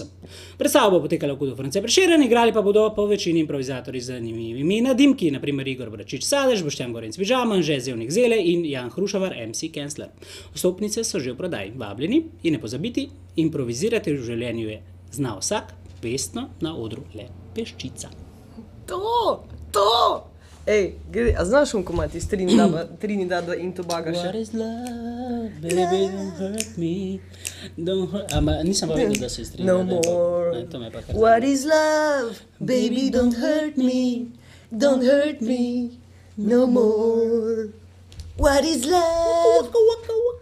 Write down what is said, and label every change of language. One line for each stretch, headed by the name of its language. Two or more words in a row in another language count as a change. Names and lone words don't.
Slovenian: Predstava bo potekala v Kudu France Prešeren, igrali pa bodo po večini improvizatorji z zanimivimi nadimki, naprimer Igor Bračič-Sadež, Boštjan Gorenc Pižama, Anže Zevnik Zele in Jan Hrušavar, MC Kensler. Vstopnice so že v prodaji, vabljeni in ne pozabiti, improvizirati v življenju je zna vsak, vestno na odru le peščica. To! Ej, a znaš komad iz Trinidada in Tobaga še?
English: What is love, baby, don't hurt me, don't hurt...
Slovenian: nisem pa vedel, da se iz Trinidada.
English: No more. What is love, baby, don't hurt me, no more. What is love?